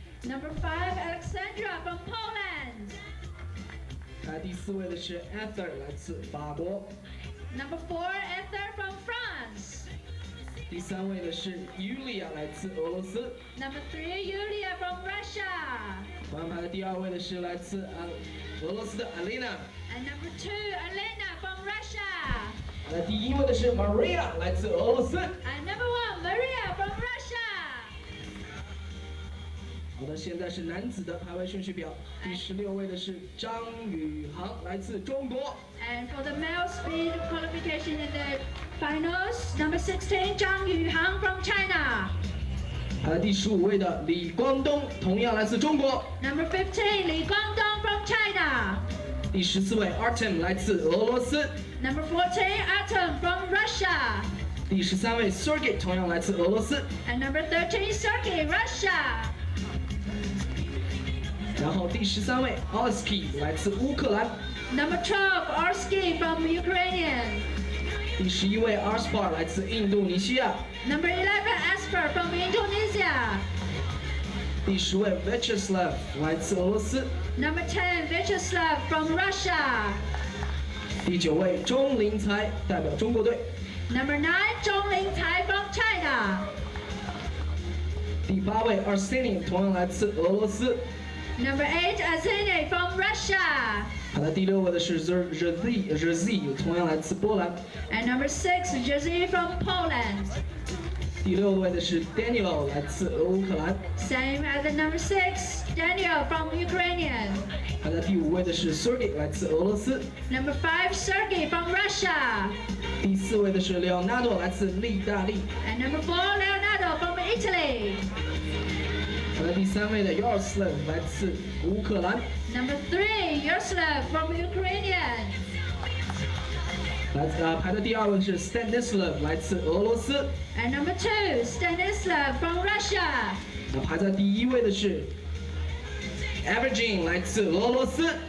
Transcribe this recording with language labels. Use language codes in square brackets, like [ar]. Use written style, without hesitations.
[en] Number 5, Alexandra from Poland. [zh] 排在第4位的是 Ether， 来自法国。 [en] Number 4, Ether from France. [zh] 第3位的是 Yulia， 来自俄罗斯。 [en] Number 3, Yulia from Russia. [zh] 同样排在第2位的是来自俄罗斯的 Alina。 [en] And number 2, Elena from Russia. [zh] 排在第1位的是 Maria， 来自俄罗斯。 [en] And number 1, Maria from Russia. [zh] 好的，现在是男子的排位顺序表，第16位的是张宇航，来自中国。 [en] And for the male speed qualification in the finals, number 16, Zhang Yuhang from China. [zh] 排在第15位的李光东，同样来自中国。 [en] Number 15, Li Guangdong from China. [zh] 第14位 Artem 来自俄罗斯。 [en] Number 14, Atom from Russia. [zh] 第13位 Sergey 同样来自俄罗斯。 [en] And number 13, Sergey, Russia. [zh] 然后第13位 Orsky 来自乌克兰。 [en] Number 12, Orsky from Ukrainian. [zh] 第11位 Arspar 来自印度尼西亚。 [en] Number 11, Asper from Indonesia. [zh] 第10位 Vyacheslav 来自俄罗斯。 [en] Number 10, Vyacheslav from Russia. [zh] 第9位钟林才代表中国队。 [en] Number 9, Zhong Lingcai from China. [zh] 第8位 Arsenin 同样来自俄罗斯。 [en] Number 8, Arseny from Russia. [zh] 排在第6位的是 Jerzy 同样来自波兰。 [en] And number 6, Jerzy from Poland. [zh] 第6位的是 Daniel 来自乌克兰。 [en] Same as the number 6, Daniel from Ukrainian. [zh] 排在第5位的是 Sergey 来自俄罗斯。 [en] Number 5, Sergey from Russia. [zh] 第4位的是 Leonardo 来自意大利。 [en] And number 4, Leonardo from Italy. [zh] 排在第3位的 Yaroslav 来自乌克兰。 [en] Number 3, Yaroslav from Ukrainian. [zh] 排在第2位是 Stanislav 来自俄罗斯。 [en] And number 2, Stanislav from Russia. [zh] 排在第1位的是 Evgeny 来自俄罗斯。